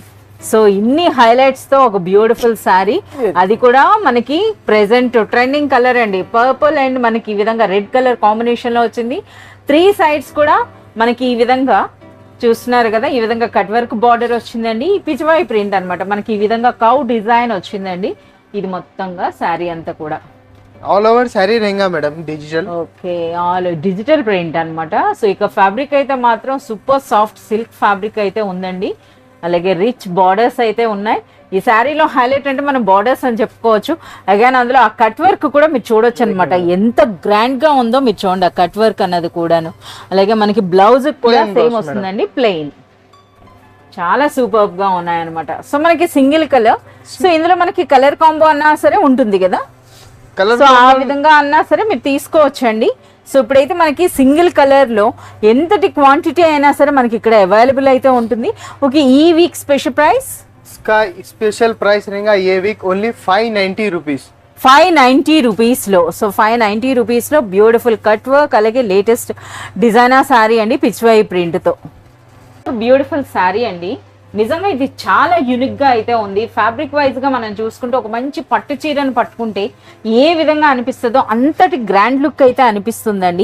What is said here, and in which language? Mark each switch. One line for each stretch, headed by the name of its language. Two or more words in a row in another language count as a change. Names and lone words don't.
Telugu: సో ఇన్ని హైలైట్స్ తో ఒక
English: beautiful saree,
Telugu: అది కూడా మనకి
English: present trending color
Telugu: అండి,
English: purple and
Telugu: మనకి ఈ విధంగా
English: red color combination
Telugu: లో వచ్చింది. 3 సైడ్స్ కూడా మనకి ఈ విధంగా చూస్తున్నారు కదా, ఈ విధంగా
English: cut work border
Telugu: వచ్చిందండి. పిచ్చివాయి ప్రింట్ అన్నమాట, మనకి ఈ విధంగా
English: cow design
Telugu: వచ్చిందండి. ఇది మొత్తంగా శారీ అంతా కూడా
English: all over
Hindi: साड़ी रहेगा मैडम डिजिटल.
English: okay all digital print
Telugu: అన్నమాట. సో ఇక ఫ్యాబ్రిక్ అయితే మాత్రం
English: super soft silk fabric
Telugu: అయితే ఉందండి. అలాగే
English: rich borders
Telugu: అయితే ఉన్నాయి. ఈ శారీలో హైలైట్ అంటే మనం బార్డర్స్ అని చెప్పుకోవచ్చు. అగైన్ అందులో ఆ
English: cut work
Telugu: కూడా మీరు చూడొచ్చు అనమాట, ఎంత గ్రాండ్ గా ఉందో మీరు చూడండి ఆ
English: cut work
Telugu: అన్నది కూడాను. అలాగే మనకి బ్లౌజ్ కూడా సేమ్ వస్తుందండి, ప్లెయిన్. చాలా సూపర్ గా ఉన్నాయన్నమాట. సో మనకి
English: single color,
Telugu: సో ఇందులో మనకి
English: color combo
Telugu: అన్నా సరే ఉంటుంది కదా, సో ఆ విధంగా అన్నా సరే మీరు తీసుకోవచ్చండి. సో ఇప్పుడైతే మనకి
English: single color
Telugu: లో ఎంతటి క్వాంటిటీ అయినా సరే మనకి ఇక్కడ అవైలబుల్ అయితే ఉంటుంది. ఓకే ఈ
English: week special price,
Hindi: इसका
English: special price
Hindi: रहेगा ये
English: week only 590 rupees.
Telugu: 590 రూపీస్ లో. సో 590 రూపీస్ లో
English: beautiful cut work,
Telugu: అలాగే
English: latest designer saree
Telugu: అండి పిచ్చివాయి ప్రింట్ తో.
English: beautiful saree
Telugu: అండి, నిజంగా ఇది చాలా యూనిక్ గా అయితే ఉంది.
English: fabric wise
Telugu: గా మనం చూసుకుంటే ఒక మంచి పట్టు చీరను పట్టుకుంటే ఏ విధంగా అనిపిస్తుందో అంతటి
English: grand look
Telugu: అయితే అనిపిస్తుందండి.